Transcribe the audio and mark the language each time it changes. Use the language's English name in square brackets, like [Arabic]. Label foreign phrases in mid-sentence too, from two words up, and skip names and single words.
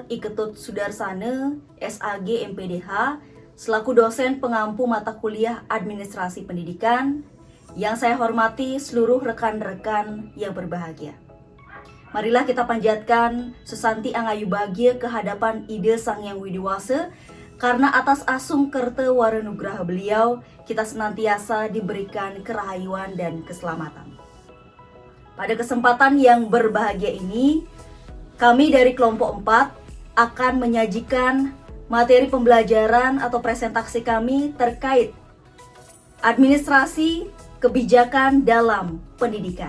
[Indonesian] Iketut Sudarsana, SAG MPDH, selaku dosen pengampu mata kuliah Administrasi Pendidikan, yang saya hormati seluruh rekan-rekan yang berbahagia. Marilah kita panjatkan sesanti angayu bahagia ke hadapan Ide Sang Yang Widiwasa, karena atas asung kerta waranugraha beliau, kita senantiasa diberikan kerahayuan dan keselamatan. Pada kesempatan yang berbahagia ini, kami dari kelompok 4 akan menyajikan materi pembelajaran atau presentasi kami terkait administrasi kebijakan dalam pendidikan.